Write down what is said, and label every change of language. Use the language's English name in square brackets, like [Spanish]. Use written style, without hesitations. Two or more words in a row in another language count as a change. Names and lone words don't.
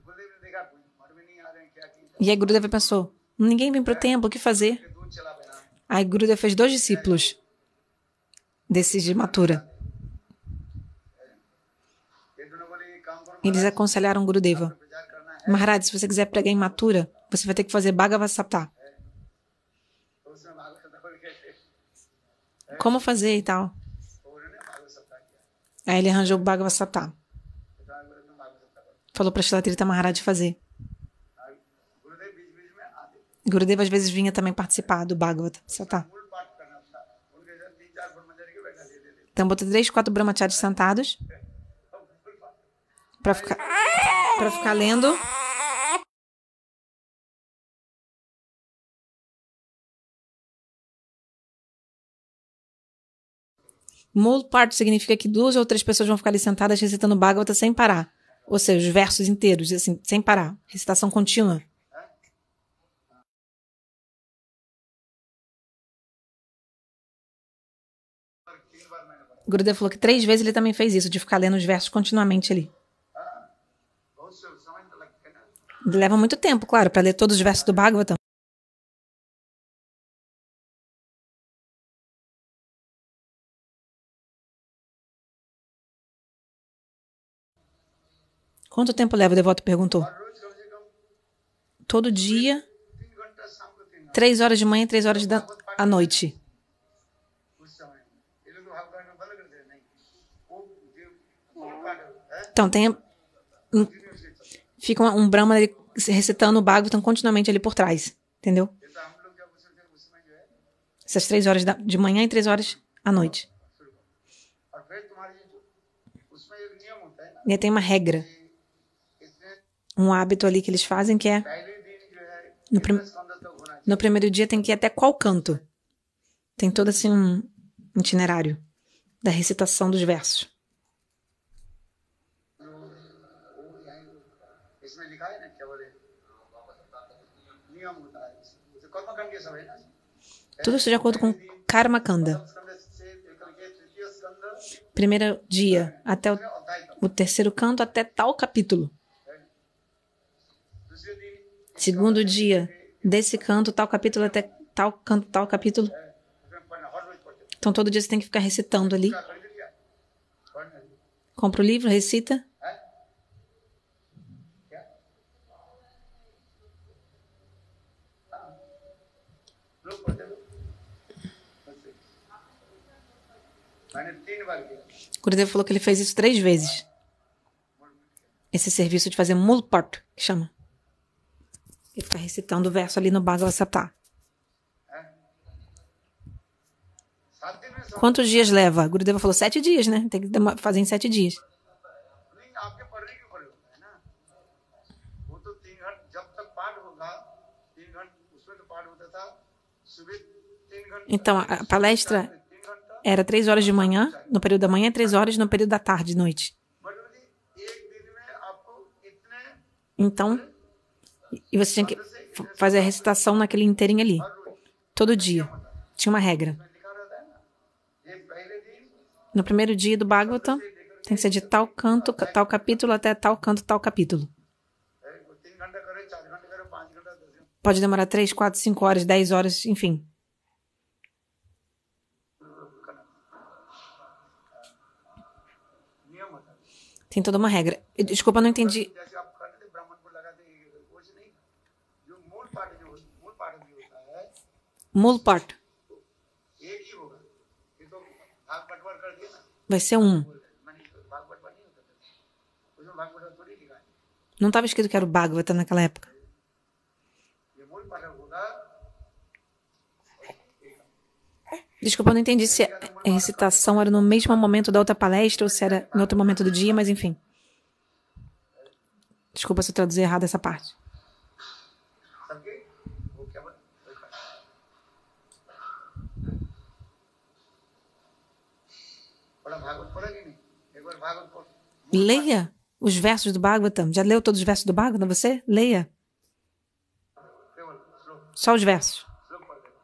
[Portuguese] E aí Gurudeva pensou, ninguém vem para o templo, o que fazer? Aí Gurudeva fez 2 discípulos desses de Mathura. Eles aconselharam Gurudeva, Maharaj, se você quiser pregar em Mathura, você vai ter que fazer Bhagavad Sapta. [Hindi] तो उसने भागवत सप्ताह बोल के [Portuguese] Como fazer e tal. [Hindi] तो उन्होंने भागवत सप्ताह किया [Portuguese] Aí ele arranjou o Bhagavad Sapta. [Hindi] तो बोले तुम भागवत सप्ताह करो [Portuguese] Falou para Srila Tirtha Maharaj fazer. [Hindi] गुरुदेव बीच बीच में आते [Portuguese] Gurudeva às vezes vinha também participar do Bhagavad Sapta. [Hindi] मूल पाठ करना था उनके साथ 3-4 ब्रह्मचारी के बैठा देते थे [Portuguese] Então botou 3, 4 brahmacharis sentados para ficar lendo. [Hindi] मूल पाठ [Portuguese] significa que 2 ou 3 pessoas vão ficar ali sentadas recitando Bhagavata sem parar. Ou seja, os versos inteiros, assim, sem parar. Recitação contínua. Gurudeva falou que 3 vezes ele também fez isso, de ficar lendo os versos continuamente ali. [Hindi] बहुत से समय तो लगता है ना [Portuguese] Leva muito tempo, claro, para ler todos os versos do Bhagavatam. Quanto tempo leva? O devoto perguntou. [Hindi] और रोज कम से कम [Portuguese] Todo dia, [Hindi] 3 घंटा शाम को 3 घंटा [Portuguese] 3 horas de manhã e 3 horas à noite. [Hindi] उस समय ये लोग तो भागवत में बंद करते हैं नहीं वो जो मूल पाठ है [Portuguese] Então, fica um Brahma ali recitando o Bhagavatam continuamente ali por trás. Entendeu? [Hindi] जैसा हम लोग जब उस समय जो है [Portuguese] Essas 3 horas de manhã e 3 horas à noite. [Hindi] शुरू करो और फिर तुम्हारी जो उसमें एक नियम होता है ना [Portuguese] E aí tem uma regra, [Hindi] इसमें [Portuguese] um hábito ali que eles fazem que é [Hindi] पहले दिन जो है [Portuguese] no, [Hindi] कितने स्कंद तक होना चाहिए [Portuguese] no primeiro dia tem que ir até qual canto. Tem todo assim um itinerário da recitação dos versos. [Hindi] इसमें लिखा है ना क्या बोले नियम होता है उसे कर्मकांड के सब है ना [Portuguese] Tudo isso de acordo com Karma Kanda. [Hindi] स्कंद से लेकर के तृतीय स्कंद [Portuguese] Primeiro dia até [Hindi] अध्याय तक [Portuguese] o terceiro canto até tal capítulo. [Hindi] दूसरे दिन [Portuguese] Segundo dia desse canto, tal capítulo até tal canto, tal capítulo. [Hindi] उसमें पढ़ना हर रोज पढ़ते हैं [Portuguese] Então todo dia você tem que ficar recitando ali. क्या खरीद लिया पढ़ना है Compra o livro, recita. क्या लोग पढ़ते लोग मैंने 3 बार किया Gurudeva falou que ele fez isso 3 vezes. Esse serviço de fazer mulpart, que chama. Ele fica recitando o verso ali no Bhagavad Sapta. [Hindi] 7 दिन में [Portuguese] Quantos dias leva? Gurudeva falou 7 dias, né? Tem que fazer em 7 dias. [Hindi] नहीं आपके पढ़ने के ऊपर होता है ना वो तो 3 घंटे जब तक पाठ होगा 3 घंटे उसमें तो पाठ होता था सुबह 3 घंटे [Portuguese] Então, a palestra [Hindi] 3 घंटा [Portuguese] era 3 horas de manhã, no período da manhã, e 3 horas no período da tarde e noite. [Hindi] मतलब कि एक दिन में आपको इतने [Portuguese] Então, e você tinha que fazer a recitação naquele inteirinho ali. Todo dia. Tinha uma regra. [Hindi] लिखा रहता है ना ये पहले दिन [Portuguese] No primeiro dia do Bhagavatam, tem que ser de tal canto, tal capítulo até tal canto, tal capítulo. [Hindi] 3 घंटा करे 4 घंटे करे 5 घंटा 10 घंटा [Portuguese] Pode demorar 3, 4, 5 horas, 10 horas, enfim. [Hindi] नियम होता है [Portuguese] Tem toda uma regra. Desculpa, eu não entendi. [Hindi] जैसे आप करते थे ब्राह्मण को लगाते कुछ नहीं जो मूल पाठ जो होता है [Portuguese] Mulpart [Hindi] एक ही होगा ये तो भाग बंटवार कर दिया ना [Portuguese] vai ser um. [Hindi] मैंने भाग बंटवार नहीं होता था उसमें भाग बंटवार थोड़ी लिखा है [Portuguese] Não estava escrito que era o Bhagavata naquela época. [Hindi] ये मूल पाठ होगा [Portuguese] Desculpa, eu não entendi se a recitação era no mesmo momento da outra palestra ou se era em outro momento do dia, mas enfim. Desculpa se eu traduzi errado essa parte. [Hindi] सबके वो क्या बोल बड़ा भागवत पढ़ा कि नहीं एक बार भागवत पढ़ [Portuguese] Leia os versos do Bhagavatam. Já leu todos os versos do Bhagavatam, você? Leia. [Hindi] केवल श्लोक [Portuguese] Só os versos. [Hindi] श्लोक पढ़ देगा